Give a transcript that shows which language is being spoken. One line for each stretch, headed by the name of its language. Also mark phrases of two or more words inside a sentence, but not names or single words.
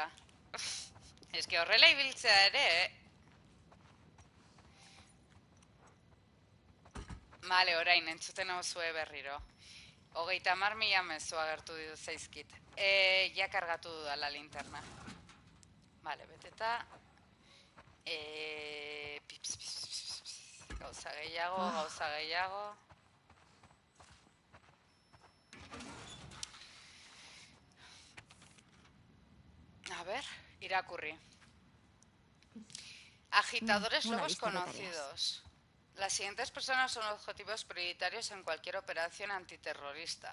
Basque: Ez que horrela ibiltzea ere, Vale, orain, entzuten hau zue berriro. 30.000 mezu agertu ditu zaizkit. Ja kargatu dudala linterna. Vale, beteta... Gauza gehiago...
Spanish: A ver,
Basque: irakurri.
Spanish: Agitadores lobos conocidos. Las siguientes personas son objetivos prioritarios en cualquier operación antiterrorista.